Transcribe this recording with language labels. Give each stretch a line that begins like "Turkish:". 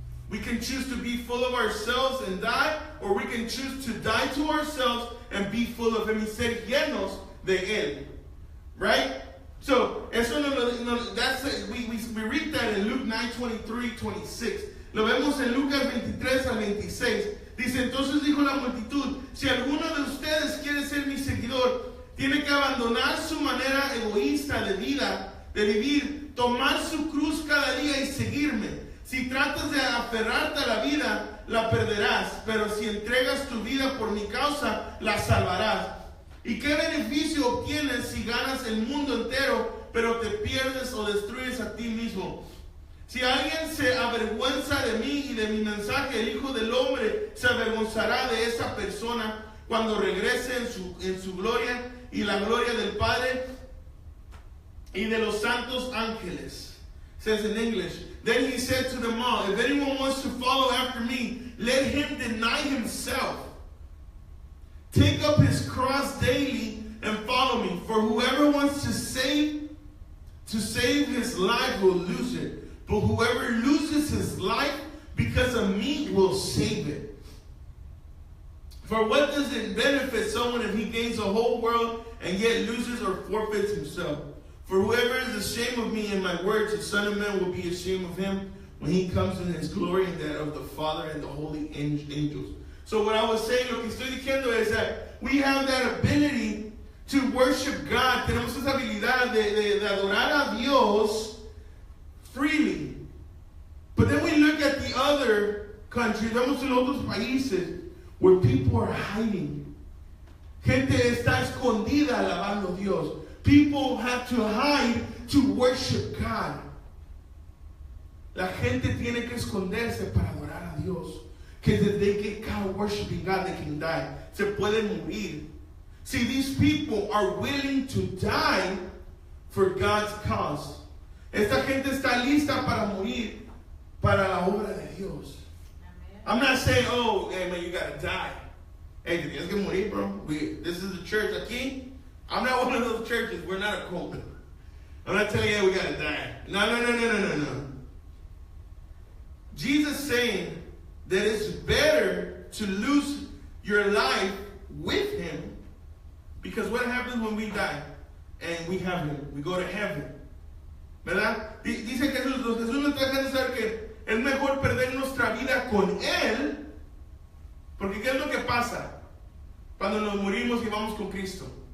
English: We can choose to be full of ourselves and die, or we can choose to die to ourselves and be full of him. He said,
Spanish: llenos de él.
English: Right? So, eso we read that in Luke 9:23-26.
Spanish: Lo vemos en Lucas 23 al 26. Dice, entonces dijo la multitud, si alguno de ustedes quiere ser mi seguidor, tiene que abandonar su manera egoísta de vivir, tomar su cruz cada día y seguirme. Si tratas de aferrarte a la vida, la perderás, pero si entregas tu vida por mi causa, la salvarás. ¿Y qué beneficio obtienes si ganas el mundo entero, pero te pierdes o destruyes a ti mismo? Si alguien se avergüenza de mí y de mi mensaje, el Hijo del Hombre se avergonzará de esa persona cuando regrese en su gloria y la gloria del Padre y de los santos ángeles.
English: It says in English, then he said to them all, if anyone wants to follow after me, let him deny himself. Take up his cross daily and follow me. For whoever wants to save his life will lose it. But whoever loses his life because of me will save it. For what does it benefit someone if he gains the whole world and yet loses or forfeits himself? For whoever is ashamed of me and my words, the Son of Man will be ashamed of him when he comes in his glory and that of the Father and the holy angels. So what I was saying,
Spanish: lo que estoy diciendo es
English: that we have that ability to worship God.
Spanish: Tenemos esa habilidad de adorar a Dios freely.
English: But then we look at the other countries,
Spanish: vemos en otros países,
English: where people are hiding.
Spanish: Gente está escondida alabando a Dios.
English: People have to hide to worship God.
Spanish: La gente tiene que esconderse para adorar a Dios.
English: Because if they get caught worshiping God, they can die.
Spanish: Se pueden morir.
English: See, these people are willing to die for God's cause.
Spanish: Esta gente está lista para morir para la obra de Dios.
English: I'm not saying, oh, hey, man, you got to die.
Spanish: Hey, te tienes que morir, bro.
English: This is the church aquí. I'm not one of those churches. We're not a cult. I'm not telling you, hey, we got to die. No. Jesus saying that it's better to lose your life with him, because what happens when we die and we have him? We go to heaven. ¿Verdad?
Spanish: Dice Jesús nos está dejando saber que es mejor perder nuestra vida con él, porque ¿qué es lo que pasa cuando nos morimos y vamos con Cristo?